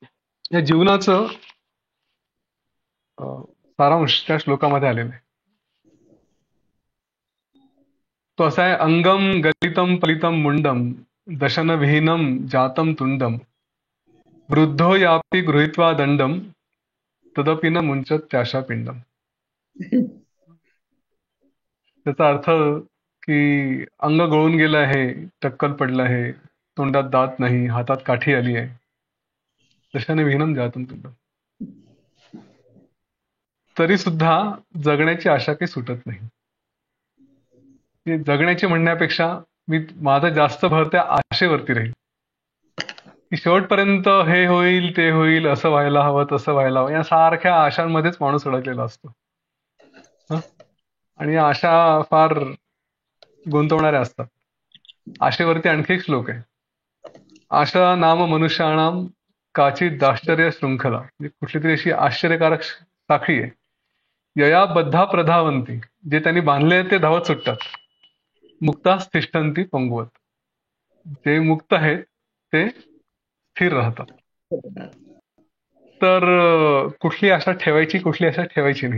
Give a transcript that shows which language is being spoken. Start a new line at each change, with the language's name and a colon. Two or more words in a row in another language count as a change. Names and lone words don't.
Marathi: या जीवनाचं सारांश त्या श्लोकामध्ये आलेलं आहे. तो असा आहे:
Sanskrit: अंगम गलितम पलितम मुंडम दशन विहीनम जातम तुंडम वृद्धो यापि गृहीत्वा दंडम तदपि न मुंचत त्याशा पिंडम.
Marathi: त्याचा अर्थ की अंग गळून गेलं आहे, टक्कल पडलं आहे, तोंडात दात नाही, हातात काठी आली आहे,
Sanskrit: दशाने विहीनम जातम तुंडम,
Marathi: तरी सुद्धा जगण्याची आशा काही सुटत नाही. जगण्याची म्हणण्यापेक्षा माझा जास्त भर त्या आशेवरती राहील की शेवटपर्यंत हे होईल, ते होईल, असं व्हायला हवं, तसं व्हायला हवं, या सारख्या आशांमध्येच माणूस अडकलेला असतो. आणि या आशा फार गुंतवणाऱ्या असतात. आशेवरती आणखी एक श्लोक आहे:
Sanskrit: आशा नाम मनुष्याणाम काचित दाश्चर्य शृंखला.
Marathi: म्हणजे कुठली तरी अशी आश्चर्यकारक साखळी आहे,
Sanskrit: यया बद्धा प्रधावंती,
Marathi: जे त्यांनी बांधले ते धावत सुटतात,
Sanskrit: मुक्तास तिष्ठन्ति पंगवत,
Marathi: जे मुक्त आहेत ते स्थिर राहतात. तर कुठली आशा ठेवायची, कुठली आशा ठेवायची नाही.